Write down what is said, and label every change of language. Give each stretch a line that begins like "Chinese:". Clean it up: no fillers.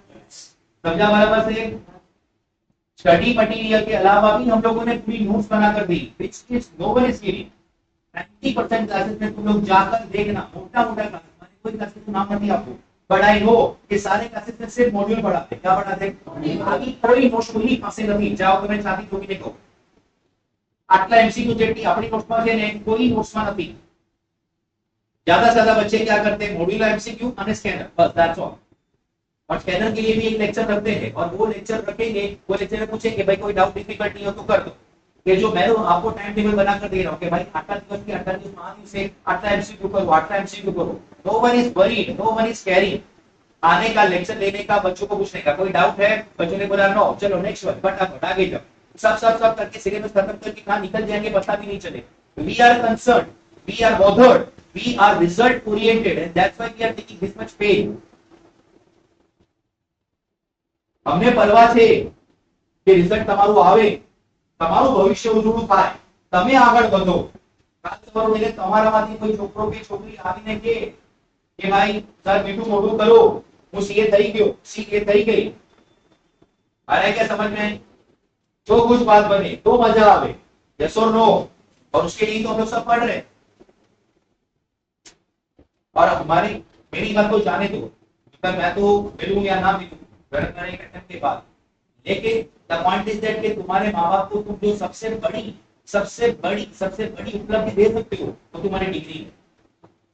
Hindi: समझा बराबर से? स्टडी मटेरियल के अलावा भी हम लोगों ने पूरी नोट्स बना कर दी,
English: Which is no one is giving.
Hindi: 90% classes में तुम लोग जाकर देखना, मोटा मोटा क्लासेस, मैंने कोई क्लासेस का नाम नहीं आपको,
English: but I know
Hindi: कि सारे क्लासेस में सिर्फ मॉड्यूल पढ़ाते, क्या पढ़ाते? बाकी कोई नोट्स नहीं पासे नहीं। जाओ तुम्हें साथी जो भी देखो,
Gujarati: આટલા એમસીક્યુ જેટલી આપણી નોટ્સમાં છે ને કોઈ નોટ્સમાં નથી।
Hindi: ज्यादा से ज्यादा बच्चे क्या करते हैं? मॉड्यूलर एमसीक्यू और स्कैनर, बस
English: That's all.
Hindi: और स्कैनर के लिए भी एक लेक्चर रखते हैं, और वो लेक्चर रखेंगे, वो लेक्चर में पूछेंगे भाई कोई डाउट डिफिकल्टी हो तो कर दो। ये जो मैं आपको टाइम टेबल बना कर दे रहा हूँ कि भाई 8 दिवस की 8 दिवस में से 8 एमसीक्यू करो, 8 एमसीक्यू करो।
English: No one is worried, no one is caring.
Hindi: आने का, लेक्चर लेने का, बच्चों को पूछने का, कोई डाउट है? बच्चों ने बोला नो, चलो नेक्स्ट वन, फटाफट आगे जाओ। सब करके सिलेबस खत्म करके कहां निकल जाएंगे पता भी नहीं चले।
English: We are concern, we are bothered, we are result oriented, and that's why we are taking this much pain.
Hindi: हमने परवाह
Gujarati: છે કે રિઝલ્ટ તમારું આવે, તમારું ભવિષ્ય ઉજળું થાય, તમે આગળ વધો। ખાસ તમારું એટલે તમારામાંથી કોઈ છોકરો કે છોકરી આવીને કે ભાઈ સર મીઠું મોઢું કરો, હું સીએ થઈ ગયો, સીએ થઈ ગઈ।
Hindi: आ रहा है क्या समझ में? जो कुछ बात बने तो मजा आवे, यस और नो? और उसके लिए तो हम लोग सब पढ़ रहे हैं। और हमारी मेरी बात तो जाने दो, मैं तो मिलूं या ना मिलूं के बाद, लेकिन
English: the point is that
Hindi: कि तुम्हारे माँ बाप को तुम जो सबसे बड़ी उपलब्धि दे सकते हो तो तुम्हारी डिग्री है।